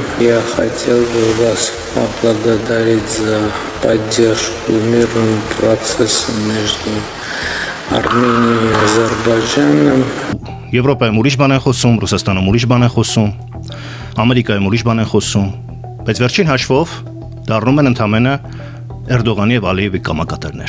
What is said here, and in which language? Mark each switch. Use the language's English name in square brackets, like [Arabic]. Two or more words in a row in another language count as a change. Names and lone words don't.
[Russian] Я хотел бы вас поблагодарить за поддержку мирного процесса между Арменией и Азербайджаном. [Armenian] Եվրոպայում ուրիշ բան են խոսում, Ռուսաստանում ուրիշ բան են խոսում, Ամերիկայում ուրիշ բան են խոսում, բայց վերջին հաշվով դառնում են ընդամենը Էրդողանի եւ Ալիևի կամակատարներ։